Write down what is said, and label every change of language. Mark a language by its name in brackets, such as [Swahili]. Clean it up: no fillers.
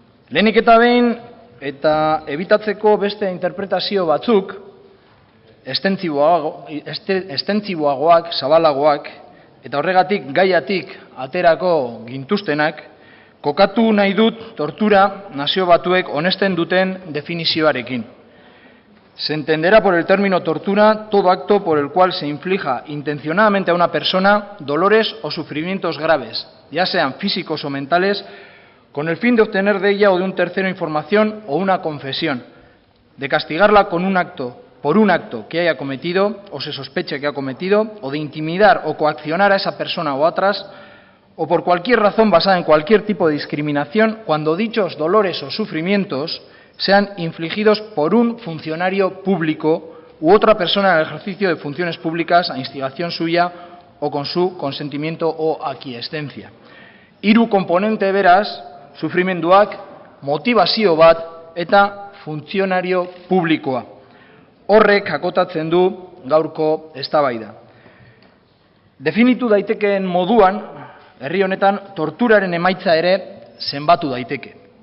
[Basque] Lehenik eta behin, eta ebitatzeko beste interpretazio batzuk, estentziboagoak, zabalagoak, eta horregatik gaiatik aterako gintuztenak, kokatu nahi dut tortura nazio batuek onesten duten definizioarekin. [Spanish] Se entenderá por el término tortura todo acto por el cual se inflija intencionadamente a una persona dolores o sufrimientos graves, ya sean físicos o mentales, con el fin de obtener de ella o de un tercero información o una confesión, de castigarla con un acto, por un acto que haya cometido o se sospeche que ha cometido, o de intimidar o coaccionar a esa persona o a otras, o por cualquier razón basada en cualquier tipo de discriminación, cuando dichos dolores o sufrimientos sean infligidos por un funcionario público u otra persona en el ejercicio de funciones públicas a instigación suya o con su consentimiento o aquiescencia. [Basque] Hiru konponente beraz, sufrimenduak, motivazio bat eta funtzionario publikoa. Horrek akotatzen du gaurko eztabaida. Definitu daitekeen moduan, herri honetan torturaren emaitza ere zenbatu daiteke.